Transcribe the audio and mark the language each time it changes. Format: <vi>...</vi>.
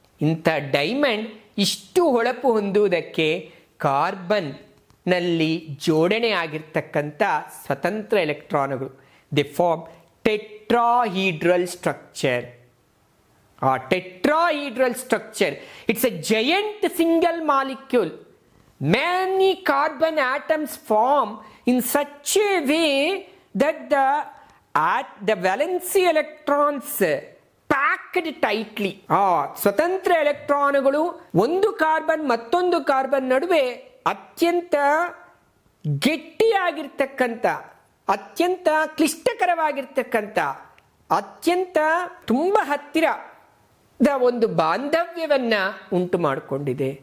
<kn>ಇಂಥ ಡೈಮಂಡ್ ಇಷ್ಟು ಹೊಳಪು ಹೊಂದುವುದಕ್ಕೆ ಕಾರ್ಬನ್ ನಲ್ಲಿ ಜೋಡಣೆ ಆಗಿರ್ತಕ್ಕಂಥ ಸ್ವತಂತ್ರ ಎಲೆಕ್ಟ್ರಾನುಗಳು,</kn> <en>They form tetrahedral structure. ಆ tetrahedral structure, it's a giant single molecule. Many carbon atoms form in such a way that the valency electrons packed tightly.</en> <kn>ಸ್ವತಂತ್ರ ಎಲೆಕ್ಟ್ರಾನುಗಳು ಒಂದು ಕಾರ್ಬನ್ ಮತ್ತೊಂದು ಕಾರ್ಬನ್ ನಡುವೆ ಅತ್ಯಂತ ಗಟ್ಟಿಯಾಗಿರ್ತಕ್ಕಂಥ, ಅತ್ಯಂತ ಕ್ಲಿಷ್ಟಕರವಾಗಿರ್ತಕ್ಕಂಥ, ಅತ್ಯಂತ ತುಂಬಾ ಹತ್ತಿರದ ಒಂದು ಬಾಂಧವ್ಯವನ್ನ ಉಂಟು ಮಾಡಿಕೊಂಡಿದೆ.</kn>